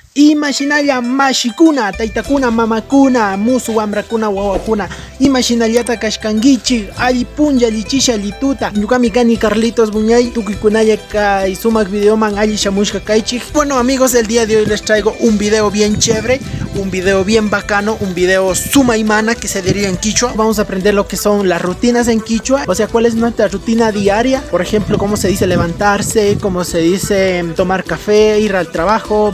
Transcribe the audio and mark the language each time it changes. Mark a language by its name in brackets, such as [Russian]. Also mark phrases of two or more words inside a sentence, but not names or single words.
[Quechua] Imaginalla mashikuna, taytakuna, mamakuna, musu wamrakuna, wawakuna, imaginallata kashkankichik, alli punlla, allichisha, allituta. Ñukami kani Carlitos Buñay, tukuykunalla kay sumak videoman alli shamushka kaychik. [Spanish] Bueno amigos, el día de hoy les traigo un video bien chévere, un video bien bacano, un video sumaimana que se diría en quichua. Vamos a aprender lo que son las rutinas en quichua, o sea, cuál es nuestra rutina diaria. Por ejemplo, cómo se dice levantarse, cómo se dice tomar café, ir al trabajo.